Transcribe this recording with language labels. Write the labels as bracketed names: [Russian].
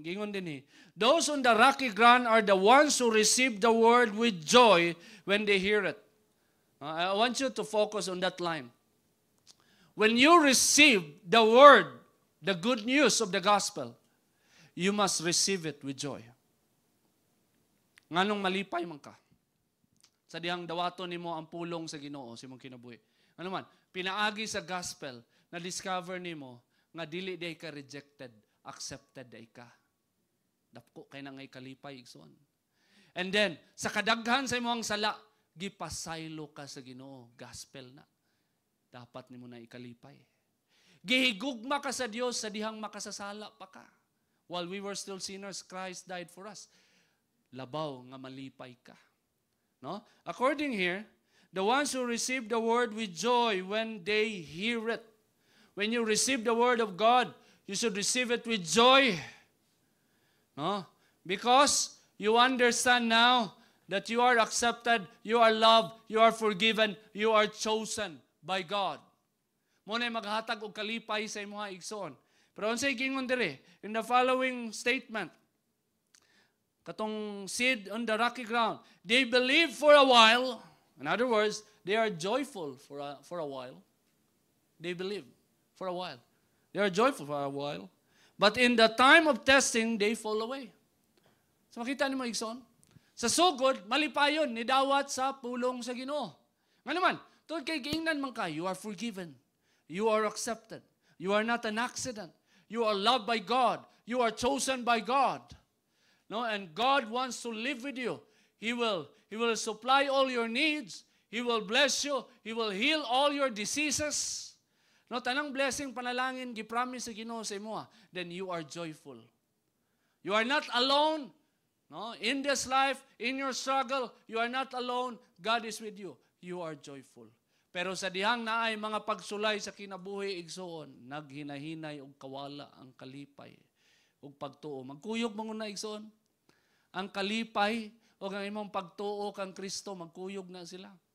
[Cebuano] Gingon din [English] those on the rocky ground are the ones who receive the word with joy when they hear it. I want you to focus on that line. When you receive the word, the good news of the gospel, you must receive it with joy. [Cebuano] Nganong malipay man ka. Sa dihang dawaton nimo ang pulong sa Ginoo sa imong kinabuhi. Ano man, pinaagi sa gospel na discover nimo nga dili day ka rejected, accepted day ka. Dapko kay na ngay kalipay igsoon. [English] And then [Cebuano] sa kadaghan sa imong sala, gipasaylo ka sa Ginoo, gospel na. Dapat nimo na ikalipay. Gihigugma ka sa Dios sa dihang makasasala pa ka. [English] While we were still sinners, Christ died for us. [Cebuano] Labaw nga malipay ka. [English] No? According here, the ones who receive the word with joy when they hear it. When you receive the word of God, you should receive it with joy. No? Because you understand now that you are accepted, you are loved, you are forgiven, you are chosen by God. [Cebuano] Muna maghatag og kalipay sa imong igsoon. Pero unsay gingon dire [English] in the following statement, [Cebuano] katong [English] seed on the rocky ground, they believe for a while. In other words, they are joyful for a while. They believe for a while. They are joyful for a while. But in the time of testing, they fall away. [Cebuano] So makita niyo igsoon? Sa sugod, malipayon, nidawat sa pulong sa Ginoo. Nga naman, tungod kay giingnan man ka, [English] you are forgiven. You are accepted. You are not an accident. You are loved by God. You are chosen by God. No, and God wants to live with you. He will supply all your needs. He will bless you. He will heal all your diseases. No, [Cebuano] tanang blessing, panalangin, gipromise sa Ginoo sa imo, [English] then you are joyful. You are not alone. No, in this life, in your struggle, you are not alone. God is with you. You are joyful. [Cebuano] Pero sa dihang naay mga pagsulay sa kinabuhi igsoon, naghinahinay og kawala ang kalipay ug pagtuo. Magkuyog manguna igsoon. Ang kalipay o ang imong pagtuo kang Kristo, magkuyog na sila.